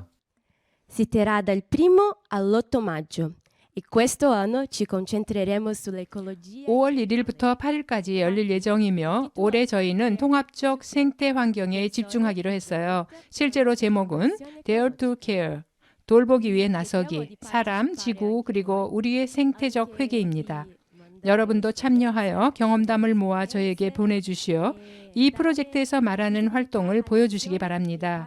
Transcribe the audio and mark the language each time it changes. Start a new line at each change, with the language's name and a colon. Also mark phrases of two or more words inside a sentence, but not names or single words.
Italian: Si terrà dal 1 all'8 maggio e questo anno ci concentreremo sull'ecologia.
Korean: 5월 1일부터 8일까지 열릴 예정이며 올해 저희는 통합적 생태 환경에 집중하기로 했어요. 실제로 제목은 Dare to Care, 돌보기 위해 나서기, 사람, 지구, 그리고 우리의 생태적 회개입니다. 여러분도 참여하여 경험담을 모아 저에게 보내주시어 이 프로젝트에서 말하는 활동을 보여주시기 바랍니다.